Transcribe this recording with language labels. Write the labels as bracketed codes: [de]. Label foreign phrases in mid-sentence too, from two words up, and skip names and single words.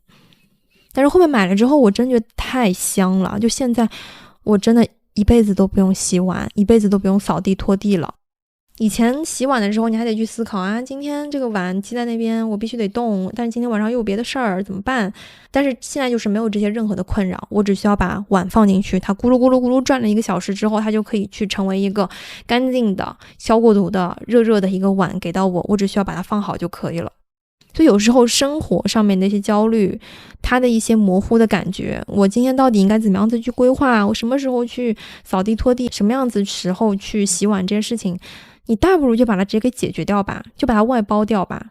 [zh] 但是後面買了之後我真覺得太香了，就現在我真的一輩子都不用洗碗，一輩子都不用掃地拖地了。以前洗碗的時候你還得去思考啊，今天這個碗積在那邊我必須得動，但是今天晚上又有別的事兒怎麼辦？但是現在就是沒有這些任何的困擾，我只需要把碗放進去，它咕嚕咕嚕咕嚕轉了1個小時之後，它就可以去成為一個乾淨的消過毒的熱熱的一個碗給到我，我只需要把它放好就可以了。所以有時候生活上面的一些焦慮，它的一些模糊的感覺，我今天到底應該怎麼樣子去規劃，我什麼時候去掃地拖地，什麼樣子時候去洗碗，這些事情你大不如就把它直接給解決掉吧，就把它外包掉吧。